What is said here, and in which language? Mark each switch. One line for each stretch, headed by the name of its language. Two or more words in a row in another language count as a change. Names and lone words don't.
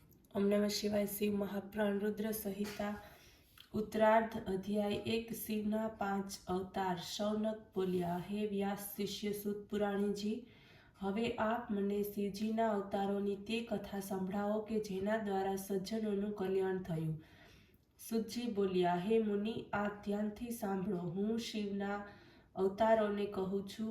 Sanskrit: ओम नमः शिवाय।
Gujarati: शिव महाप्राण रुद्र संहिता उत्तरार्ध अध्याय 1। શિવના 5 અવતાર। શૌનક બોલ્યા, હે વ્યાસ શિષ્ય સુત પુરાણીજી, હવે આપ મને શિવજીના અવતારોની તે કથા સંભળાવો કે જેના દ્વારા સજ્જનોનું કલ્યાણ થયું। સુતજી બોલ્યા, હે મુનિ, આ ધ્યાનથી સાંભળો। હું શિવના અવતારોને કહું છું।